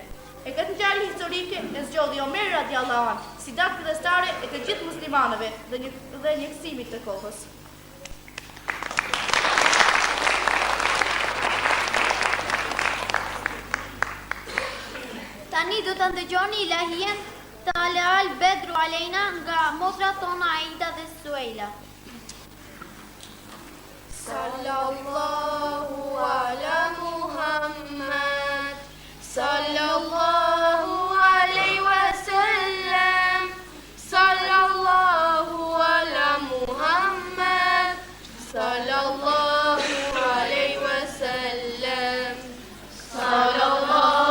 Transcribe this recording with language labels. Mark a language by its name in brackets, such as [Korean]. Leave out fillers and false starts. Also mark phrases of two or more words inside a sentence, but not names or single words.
[Albanian] E këtë ngjarje historike e zgjodhi Omeri [Arabic] رضي الله عنه [Albanian] si datë fillestare e të gjithë muslimanëve dhe njëksimit të kohës. Tani do të ndëgjoni ilahien Tala al-Badru Alejna nga motrat tona Aida dhe Suela. [Arabic] صلى الله على محمد صلى الله عليه وسلم صلى الله على محمد صلى الله عليه وسلم صلى الله